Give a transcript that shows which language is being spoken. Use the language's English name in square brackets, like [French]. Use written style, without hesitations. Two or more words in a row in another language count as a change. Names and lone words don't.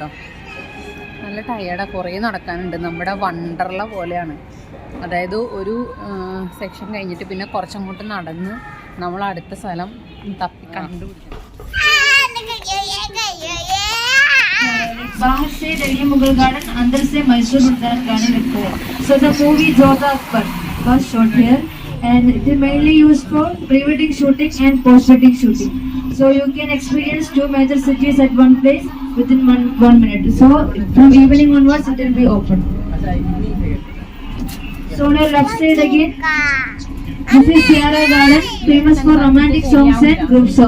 [Malayalam] നല്ല ടയേർഡാണ്, കുറേ നടക്കാനുണ്ട്. നമ്മുടെ വണ്ടർല പോലെയാണ്. അതായത് ഒരു സെക്ഷൻ കഴിഞ്ഞിട്ട് പിന്നെ കുറച്ചങ്ങോട്ട് നടന്ന് നമ്മൾ അടുത്ത സ്ഥലം തപ്പി കണ്ടുപിടിക്കണം. [Hindi] बाहर से दिल्ली मुगल गार्डन, अंदर से मैसूर उद्यान गार्डन लगता है. [English] So the movie Jodha Akbar was shot here, and it is mainly used for pre-wedding shooting and post-wedding shooting. So you can experience two major cities at one place within one minute. So from evening onwards it will be open. So on your left side again, this is Sierra Garden, famous for romantic songs and group song.